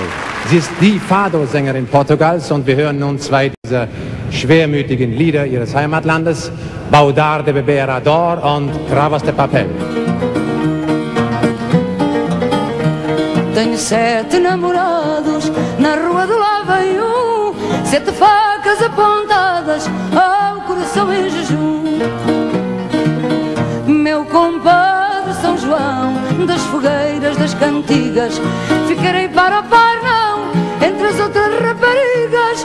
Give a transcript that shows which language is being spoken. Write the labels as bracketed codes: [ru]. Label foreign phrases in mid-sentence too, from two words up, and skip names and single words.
[de] Sie ist die Fado-Sängerin Portugals und wir hören nun zwei dieser schwermütigen Lieder ihres Heimatlandes, Baudar de Beberador und Cravas de Papel. [pt] Tenho 7 namorados, na rua do Lavaiú, 7 facas apontadas ao coração em jejum. Meu compadre São João, das fogueiras, das cantigas, ficarei para o par não, entre as outras raparigas.